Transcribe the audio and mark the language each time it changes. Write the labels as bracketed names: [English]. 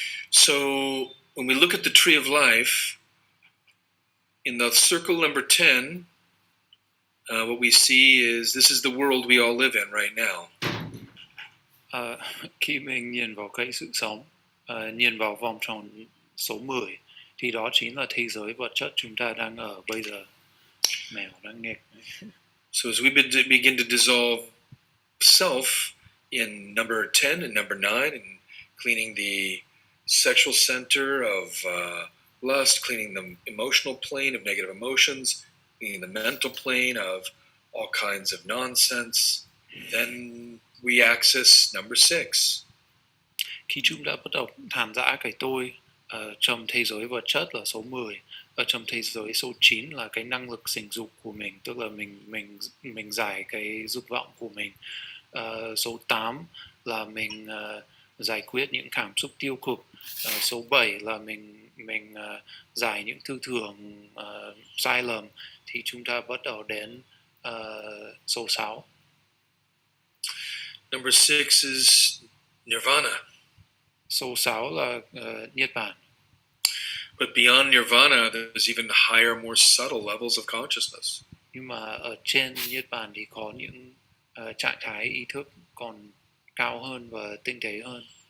[English] So when we look at the tree of life, in the circle number 10, what we see is this is the world we all live in right now. [Vietnamese] Khi mình nhìn vào cây sự sống, nhìn vào vòng tròn số 10, thì đó chính là thế giới vật chất chúng ta đang ở bây giờ. Mèo đang nghịch. [English] So as we begin to dissolve self in number 10 and number 9, and cleaning the sexual center of lust, cleaning the emotional plane of negative emotions, cleaning the mental plane of all kinds of nonsense, then we access number 6. [Vietnamese] Khi chúng ta bắt đầu thàn rã cái tôi, trong thế giới vật chất là số 10, ở trong thế giới số 9 là cái năng lực sinh dục của mình, tức là mình giải cái dục vọng của mình. Số 8 là mình giải quyết những cảm xúc tiêu cực. Số 7 là mình giải những tư tưởng sai lầm. Thì chúng ta bắt đầu đến số 6. [English] Number 6 is nirvana. [Vietnamese] Số 6 là Niết Bàn. [English] But beyond nirvana, there's even higher, more subtle levels of consciousness. [Vietnamese] Nhưng mà ở trên Niết Bàn thì có những trạng thái ý thức còn cao hơn và tinh tế hơn.